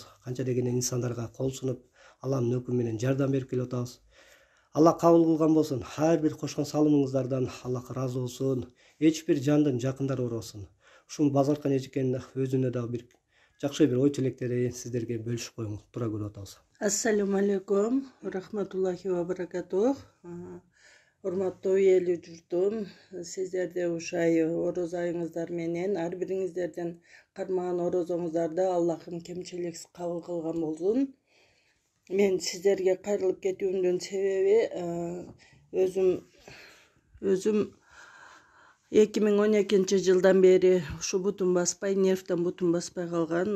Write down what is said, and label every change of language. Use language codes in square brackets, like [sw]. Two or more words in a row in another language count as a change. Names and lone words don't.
[ky] Канча деген инсандарга кол сунуп, Алланын өкүмү менен жардам берип келип атабыз. Алла кабыл кылган болсун. Ар бир кошкон салымыңыздардан Аллах ыраазы болсун. Эч бир жандын жакындары оорбосун. Ушул Базаркан эжекенин өзүнө дагы бир жакшы бир ой тилектерин сиздерге бөлүшүп коюңуз тура көрүп атабыз. [ar] السلام عليكم رحمة الله وبركاته. [ky] Урматтуу эл журтум, сиздерде ушай ороз айыңыздар менен ар бириңиздердин кармаган орозоңуздарды Аллахым кемчиликсиз кабыл кылган болсун. Мен сиздерге кайрылып кетүүмдүн себеби өзүм 2012 жылдан бери ушу бутум баспай, нервтен бутум баспай калган.